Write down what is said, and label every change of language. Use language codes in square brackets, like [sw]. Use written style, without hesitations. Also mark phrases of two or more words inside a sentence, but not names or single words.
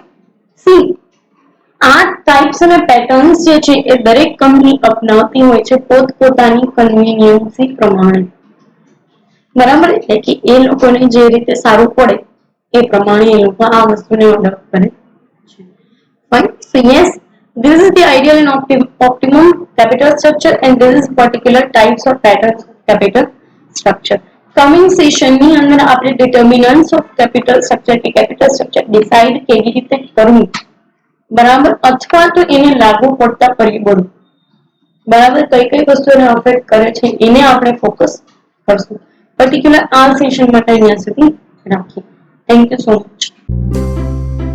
[gu] સી, આ ટાઈપ્સ અને પેટર્ન્સ જે છે એ દરેક કંપની અપનાવતી હોય છે પોતપોતાની કન્વીનિયન્સી પ્રમાણે. બરાબર. એટલે કે એ લોકોને જે રીતે સારું પડે એ પ્રમાણે એ લોકો આ વસ્તુને ઓર્ડર કરે છે. Fine. [en] So yes, this is the ideal and optimum capital structure and this is particular types of patterns of capital structure. Coming session [gu] ની અંદર આપણે [en] determinants of capital structure [gu] કે [en] capital structure [gu] decide કેવી રીતે કરવું, બરાબર, અથવા તો એને લાગુ પડતા પરિબળો, બરાબર, કઈ વસ્તુને અફેક્ટ કરે છે એને આપણે ફોકસ કરશું. પર્ટિક્યુલર આ સેશન માટે અહીંયા સુધી રાખીએ. [en] thank you so much.